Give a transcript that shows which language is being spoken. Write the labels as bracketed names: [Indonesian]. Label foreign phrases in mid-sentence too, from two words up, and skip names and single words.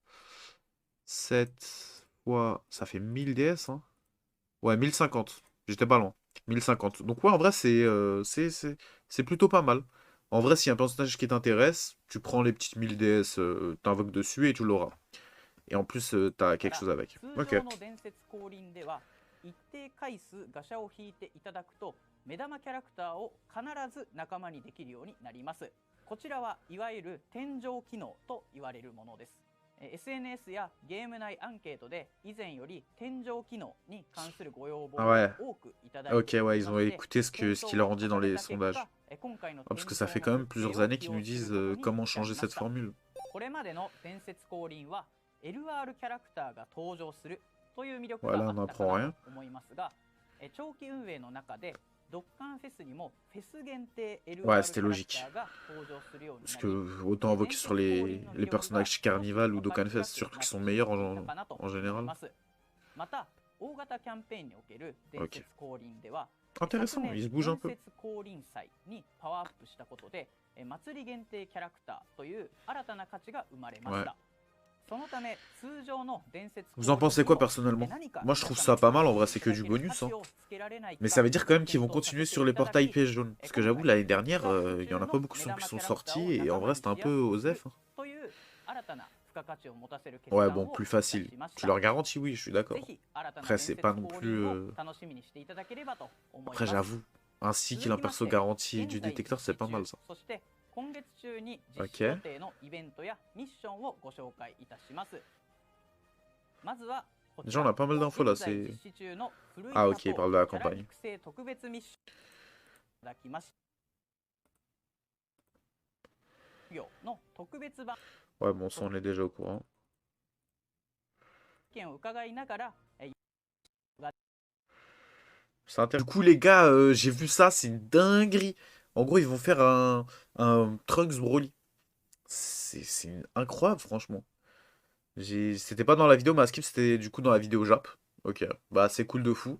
[French] 7 fois. Ça fait 1000 DS, hein. Ouais, 1050. J'étais pas loin. 1050. Donc ouais, en vrai, c'est plutôt pas mal. En vrai, s'il y a un personnage qui t'intéresse, tu prends les petites 1000 DS, t'invoques dessus et tu l'auras. Et en plus, t'as [Japanese] か [French] quelque [Japanese] ら [French] chose avec. [Japanese] 通 [French] Ok. [Japanese] 常の伝説降臨では一定回数ガシャを引いていただくと目玉キャラクターを必ず仲間にできるようになります。こちらはいわゆる天井機能と言われるものです。 SNS やゲーム内アンケートで以前より天井機能に関するご要望 [French] Ah [Japanese] を [French] ouais. [Japanese] 多くいただい [French] Ok, [Japanese] てお [French] ouais, [Japanese] り [French] ils [Japanese] ま [French] ont [Japanese] して、 [French] écouté ce [Japanese] 検 [French] ce [Japanese] 討 [French] qu'il leur [Japanese] を [French] ont dit dans [Japanese] 重ね [French] les [Japanese] た結果、 [French] sondages. [Japanese] 今回の [French] Ah, [Japanese] 店 [French] parce que ça [Japanese] 頭 [French] fait [Japanese] の [French] quand même [Japanese] 設定 [French] plusieurs [Japanese] を [French] années [Japanese] 起 [French] qu'ils nous [Japanese] 用する [French] disent [Japanese] ことに [French] comment [Japanese] いた [French] changer [Japanese] しま [French] cette [Japanese] した。 [French] formule. [Japanese] これまでの伝説降臨は LR キャラクターが登場するという魅力 [French] Ouais, [Japanese] が [French] là, [Japanese] あ [French] on [Japanese] ったか [French] n'apprend [Japanese] な [French] rien. [Japanese] と思いますが、長期運営の中でドッカンフェスにもフェス限定 [French] Ouais, [Japanese] LR キ [French] c'était [Japanese] ャラクタ [French] logique. [Japanese] ーが登場するように [French] Parce [Japanese] な [French] que [Japanese] り、 [French] autant [Japanese] 伝 [French] invoquer [Japanese] 説 [French] sur [Japanese] 降臨の [French] les [Japanese] 魅力が [French] personnages [Japanese] 少し [French] Carnival [Japanese] 分 [French] ou [Japanese] かり [French] Dokkan [Japanese] づら [French] Fest, [Japanese] く [French] c'est sûr [Japanese] な [French] qu'ils [Japanese] って [French] sont [Japanese] し [French] meilleurs [Japanese] まっていたかなと [French] en [Japanese] 思い [French] général. [Japanese] ます。また大型キャンペーンにおける伝 [French] Ok. [Japanese] 説降臨では、 [French] Intéressant, [Japanese] 昨 [French] il se [Japanese] 年 [French] bouge un [Japanese] 伝 [French] peu. [Japanese] 説降臨祭にパワーアップしたことで祭り限定キャラクターという新たな価値が生まれました。そのため通常の伝説 [French] Vous en pensez quoi personnellement? Moi, je trouve ça pas mal. En vrai, c'est que du bonus, hein. Mais ça veut dire quand même qu'ils vont continuer sur les portails pièges jaunes. Parce que j'avoue, l'année dernière, il y en a pas beaucoup qui sont sortis. Et en vrai, c'était un peu osef, hein. Ouais, bon, plus facile. Tu leur garantis, oui, je suis d'accord. Après, c'est pas non plus. Après, j'avoue, un cycle, un perso garanti du détecteur, c'est pas mal ça. [Japanese] 今月中に実施 [French] Ok. [Japanese] 予定のイベントやミッションをご紹介いたします。まずはこち [French] Déjà, on [Japanese] ら [French] a pas mal d'infos là. [Japanese] 現在 [French] C'est. [Japanese] 実施中の古い [French] Ah, [Japanese] 加 [French] ok, [Japanese] 藤 [French] il parle de la [Japanese] キャラ [French] campagne. [Japanese] 育成特別ミッションいただきましたの特別版 [French] Ouais, bon, ça, on est déjà au courant. [Japanese] 意見を伺いながら [French] C'est intéressant. Du coup, les gars, j'ai vu ça, c'est une dinguerie. En gros, ils vont faire un Trunks Broly. Incroyable, franchement. C'était pas dans la vidéo, ma skip, c'était du coup dans la vidéo Jap. Ok, bah c'est cool de fou.